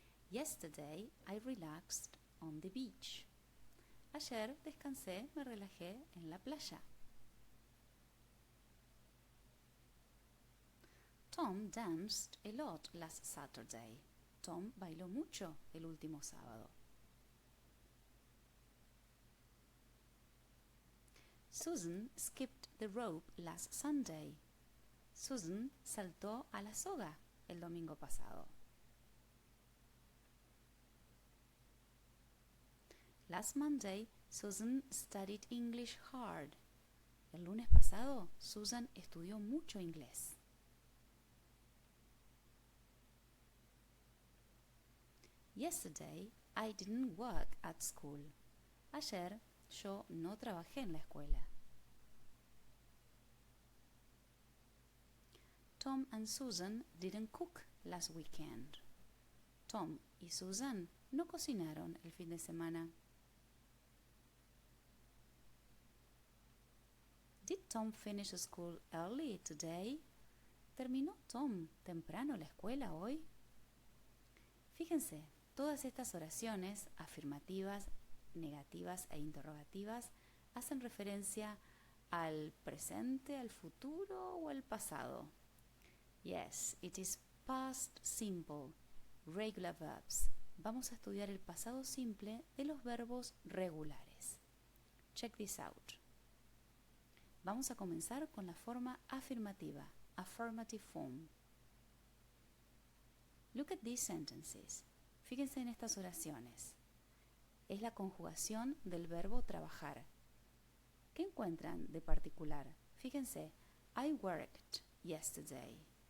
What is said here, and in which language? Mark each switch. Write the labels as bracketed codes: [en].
[en] Yesterday I relaxed on the beach. [es] Ayer descansé, me relajé en la playa. [en] Tom danced a lot last Saturday. [es] Tom bailó mucho el último sábado. [en] Susan skipped the rope last Sunday. [es] Susan saltó a la soga el domingo pasado. [en] Last Monday, Susan studied English hard. [es] El lunes pasado, Susan estudió mucho inglés. [en] Yesterday, I didn't work at school. [es] Ayer, yo no trabajé en la escuela. [en] Tom and Susan didn't cook last weekend. [es] Tom y Susan no cocinaron el fin de semana. [en] Did Tom finish school early today? [es] ¿Terminó Tom temprano la escuela hoy? Fíjense, todas estas oraciones afirmativas, negativas e interrogativas hacen referencia al presente, al futuro o al pasado. [en] Yes, it is past simple, regular verbs. [es] Vamos a estudiar el pasado simple de los verbos regulares. [en] Check this out. [es] Vamos a comenzar con la forma afirmativa, [en] affirmative form. Look at these sentences. [es] Fíjense en estas oraciones. Es la conjugación del verbo trabajar. ¿Qué encuentran de particular? [en] Fíjense, I worked yesterday.